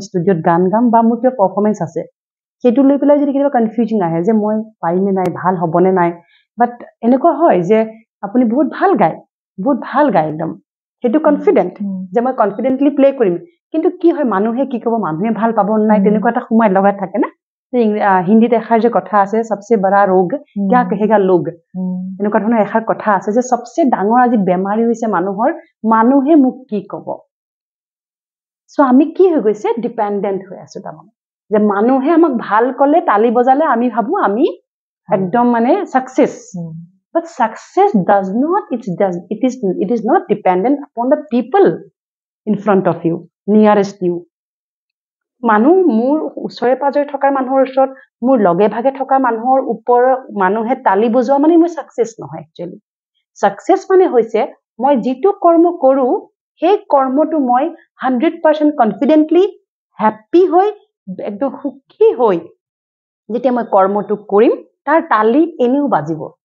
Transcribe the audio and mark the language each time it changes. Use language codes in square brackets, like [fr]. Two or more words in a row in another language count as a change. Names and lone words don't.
[as] ষ্টুডিঅত গান গাম বা মোৰ কিবা পাৰফৰমেন্স আছে সেটো লৈ পেলাই যদি কিবা কনফিউজিং আহে যে মই পাৰিমে নাই ভাল হ'বনে নাই বাট এনেকুৱা হয় যে আপুনি বহুত ভাল গায় একদম সেটো কনফিডেন্ট যে মই কনফিডেন্টলি প্লে কৰিম কিন্তু কি হয় মানুহে কি ক'ব মানুহে ভাল পাব নাই তেনেকুৱা এটা সময় লগাত থাকে না হিন্দীত এখাৰ যে কথা আছে [hi] सबसे बड़ा रोग क्या कहेगा लोग [as] এনেকুৱা ধৰণৰ এখাৰ কথা আছে যে সবচে ডাঙৰ আজি বেমাৰী হৈছে মানুহৰ মানুহে মোক কি ক'ব সো আমি কি হৈ গৈছে ডিপেন্ডেন্ট হৈ আছো তাৰমানে যে মানুহে আমাক ভাল কলে তালি বজালে আমি ভাবো আমি একদম মানে [en] সাকসেস but success does not it is not dependent upon the people in front of you nearest you [as] মানুহ মোৰ ওচৰে পাজৰে থকা মানুহৰ ওচৰত মোৰ লগে ভাগে থকা মানুহৰ ওপৰ মানুহে তালি বজোৱা মানে মই সাকসেস নহয় একচুয়ালি সাকসেস মানে হৈছে মই যেটো কৰ্ম কৰো সেই কৰ্মটো মই 100% [en] confidently happy [as] হৈ একদম সুখী হৈ যেতিয়া মই কৰ্মটো কৰিম তাৰ তালি এনেও বাজিব